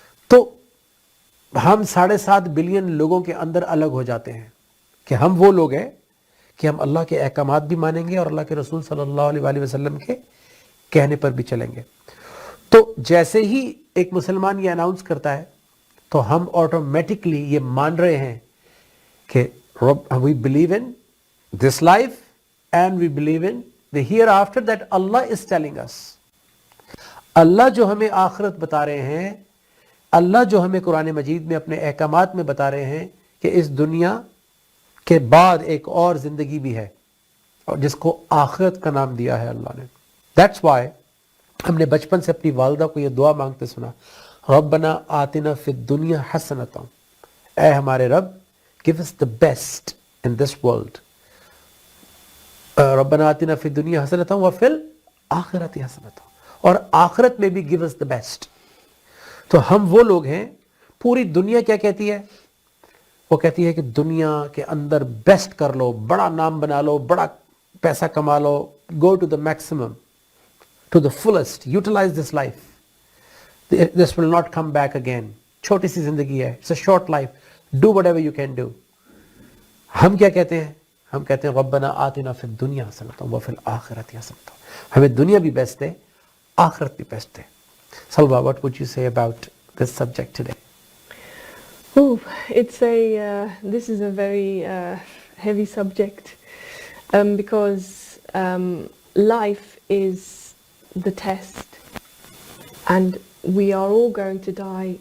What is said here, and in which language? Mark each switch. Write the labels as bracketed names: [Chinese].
[Urdu] تو ہم 7.5 بلین لوگوں کے اندر الگ ہو جاتے ہیں کہ ہم وہ لوگ ہیں کہ ہم اللہ کے احکامات بھی مانیں گے اور اللہ کے رسول صلی اللہ علیہ وآلہ وسلم کے کہنے پر بھی چلیں گے. تو جیسے ہی ایک مسلمان یہ اناؤنس کرتا ہے تو ہم آٹومیٹکلی یہ مان رہے ہیں [English] کہ we believe in this life and we believe in the hereafter that Allah is telling us. [Urdu] اللہ جو ہمیں آخرت بتا رہے ہیں, اللہ جو ہمیں قرآن مجید میں اپنے احکامات میں بتا رہے ہیں کہ اس دنیا کے بعد ایک اور زندگی بھی ہے, اور جس کو آخرت کا نام دیا ہے اللہ نے. [English] That's why [Urdu] ہم نے بچپن سے اپنی والدہ کو یہ دعا مانگتے سنا, [Arabic] ربنا آتنا فی الدنیا حسنۃ, [Urdu] اے ہمارے رب [English] give us the best in this world. [Arabic] ربنا آتنا فی الدنیا حسنۃ وفی الآخرۃ حسنۃ, [Urdu] اور آخرت میں بھی [English] give us the best. [Urdu] تو ہم وہ لوگ ہیں, پوری دنیا کیا کہتی ہے؟ وہ کہتی ہے کہ دنیا کے اندر بیسٹ کر لو, بڑا نام بنا لو, بڑا پیسہ کما لو, [English] go to the maximum, to the fullest, utilize this life. This will not come back again. [Urdu] چھوٹی سی زندگی ہے, [English] it's a short life, do whatever you can do. [Urdu] ہم کیا کہتے ہیں؟ ہم کہتے ہیں [Arabic] ربنا آتنا فی الدنیا حسنۃ وفی الآخرۃ حسنۃ, [Urdu] ہمیں دنیا بھی بیسٹ ہے, آخرت بھی بیسٹ ہے. [English] Salwa, what would you say about this subject today? Oh, this is a very heavy subject, because life is the test, and we are all going to die.